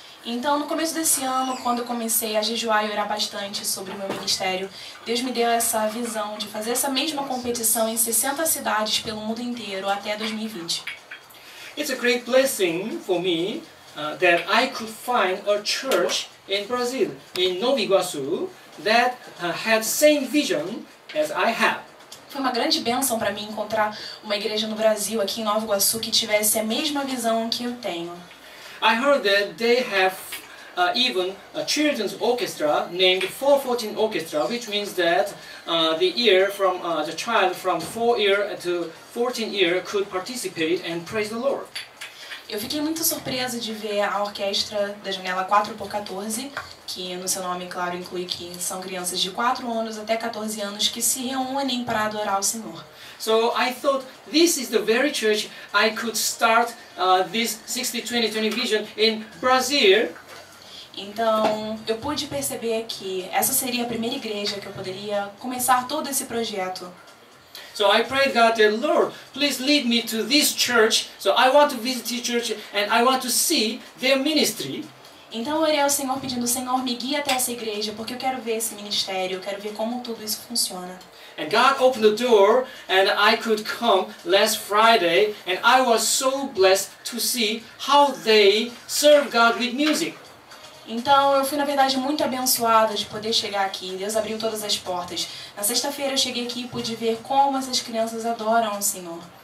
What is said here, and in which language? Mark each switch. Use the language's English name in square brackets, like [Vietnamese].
[Portuguese] Então, no começo desse ano, quando eu comecei a jejuar e orar bastante sobre o meu ministério, Deus me deu essa visão de fazer essa mesma competição em 60 cidades pelo mundo inteiro até 2020. [English] It's a great blessing for me that I could find a church in Brazil, in Nova Iguaçu, that had same vision as I have. [Portuguese] Foi uma grande bênção para mim encontrar uma igreja no Brasil, aqui em Nova Iguaçu, que tivesse a mesma visão que eu tenho. [English] I heard that they have even a children's orchestra named 414 Orchestra, which means that the child from 4 year to 14 year could participate and praise the Lord. [Portuguese] Eu fiquei muito surpresa de ver a orquestra da janela 4x14, que no seu nome, claro, inclui que são crianças de 4 anos até 14 anos que se reúnem para adorar o Senhor. [English] So I thought this is the very church I could start this 60-20-20 vision in Brazil. [Portuguese] Então, eu pude perceber que essa seria a primeira igreja que eu poderia começar todo esse projeto. [English] So I prayed God that, Lord, please lead me to this church. So I want to visit this church and I want to see their ministry. [Portuguese] Então eu orei ao Senhor pedindo, Senhor, me guia até essa igreja, porque eu quero ver esse ministério, eu quero ver como tudo isso funciona. [English] And God opened the door and I could come last Friday and I was so blessed to see how they serve God with music. [Portuguese] Então eu fui, na verdade, muito abençoada de poder chegar aqui. Deus abriu todas as portas. Na sexta-feira eu cheguei aqui e pude ver como essas crianças adoram o Senhor.